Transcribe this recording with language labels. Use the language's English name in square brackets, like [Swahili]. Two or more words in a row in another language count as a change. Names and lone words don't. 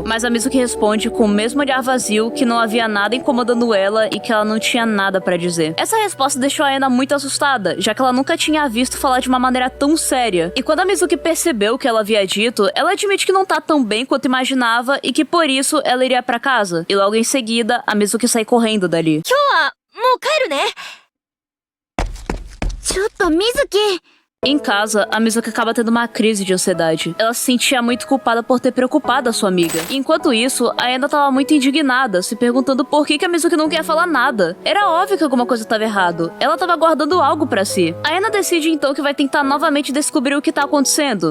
[Portuguese] Mas a Mizuki responde com o mesmo olhar vazio que não havia nada incomodando ela e que ela não tinha nada pra dizer. Essa resposta deixou a Ana muito assustada, já que ela nunca tinha visto falar de uma maneira tão séria. E quando a Mizuki percebeu o que ela havia dito, ela admite que não tá tão bem quanto imaginava e que por isso ela iria pra casa. E logo em seguida, a Mizuki sai correndo dali. [Japanese] もう帰るね。ちょっと水木。 [Portuguese] Em casa, a Mizuki acaba tendo uma crise de ansiedade. Ela se sentia muito culpada por ter preocupado a sua amiga. Enquanto isso, a Ena tava muito indignada, se perguntando por que a Mizuki não quer falar nada. Era óbvio que alguma coisa estava errado. Ela tava guardando algo pra si. A Ena decide então que vai tentar novamente descobrir o que tá acontecendo.